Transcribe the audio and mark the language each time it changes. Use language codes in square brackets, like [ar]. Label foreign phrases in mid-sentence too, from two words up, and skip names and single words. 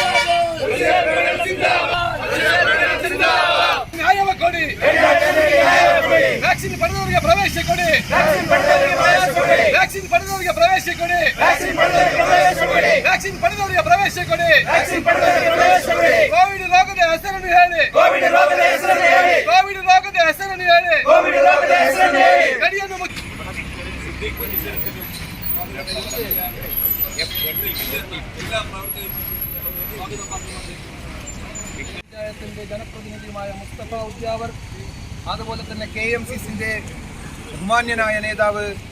[kn] ನ್ಯಾಯವ ಕೊಡಿ, ವ್ಯಾಕ್ಸಿನ್ ಪಡೆದವರಿಗೆ ಪ್ರವೇಶ ಕೊಡಿ, ವ್ಯಾಕ್ಸಿನ್ ಪಡೆದವರಿಗೆ ಪ್ರವೇಶ ಕೊಡಿ, ವ್ಯಾಕ್ಸಿನ್ ಪಡೆದವರಿಗೆ ಪ್ರವೇಶ ಕೊಡಿ. ಕೋವಿಡ್ ರೋಗದ ಹೆಸರನ್ನು ಹೇಳಿ, ಕೋವಿಡ್ ರೋಗದ ಹೆಸರನ್ನು ಹೇಳಿ, ಗಡಿಯನ್ನು [ml] പഞ്ചായത്തിന്റെ ജനപ്രതിനിധിയുമായ മുസ്തഫ ഉദ്യാവർ, അതുപോലെ തന്നെ KMCCന്റെ ബഹുമാന്യനായ നേതാവ്,